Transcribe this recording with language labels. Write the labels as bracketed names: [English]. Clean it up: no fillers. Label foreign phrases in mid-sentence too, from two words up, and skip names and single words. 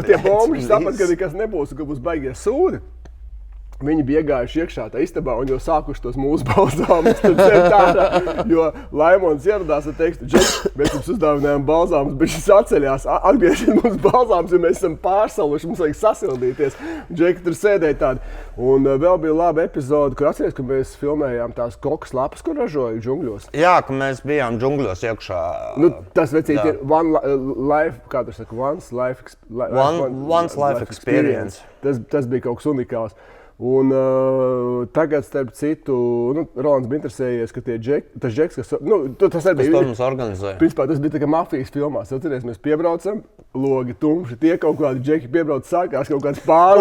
[Latvian] Tie bomži saprata, ka nekas nebūs, ka būs baigie sūdi. Viņi bija iegājuši iekšā tā istabā un jau sākuši tos mūsu balzāmus tur cept ārā, jo Laimons ieradās ar tekstu, Džeki, mēs jums uzdāvinājām balzāmus, bet šis atceļās, atgriežiet mums balzāmus, jo mēs esam pārsaluši, mums vajag sasildīties. Džeki tur sēdēja tādi. Un vēl bija laba epizode, kur atceries, ka mēs filmējām tās kokas lapas, kur ražoja džungļos. Jā, ka mēs bijām džungļos iekšā. Tas vecīt ir [English] once life experience. [Latvian] Tas bija kaut kas unikāls. Un tagad, starp citu, Rolands bija interesējies, ka tas Džeks, kas... tas arī bija... Tas mums organizēja. Principā tas bija tā kā mafijas filmās. Atceries, mēs piebraucam, logi tumši, tie kaut kādi Džeki piebrauc, sākās kaut kāds pāri.